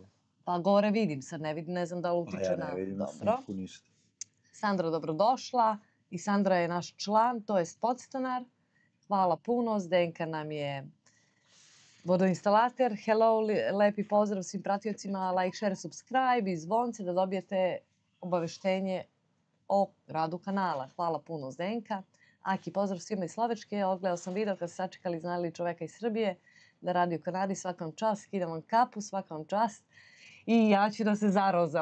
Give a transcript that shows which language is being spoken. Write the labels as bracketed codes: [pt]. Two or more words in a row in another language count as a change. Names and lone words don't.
[sr] Pa gore vidim, sad ne vidim, ne znam da li utiče na... Ja ne vidim na Dobro. snimku ništa. Sandra, dobrodošla. I Sandra je naš član, to je podstanar. Hvala puno, Zdenka nam je vodoinstalater. Hello, lepi pozdrav svim pratiocima, [en] like, share, subscribe [sr] i zvonce da dobijete obaveštenje o radu kanala. Hvala puno, Zdenka. Aki, pozdrav svima iz Slovačke. Odgledao sam video kad ste sačekali, znali čoveka iz Srbije da radi u Kanadi. Svaka vam čast, skidam vam kapu, svaka vam čast. I ja ću da se zarozam.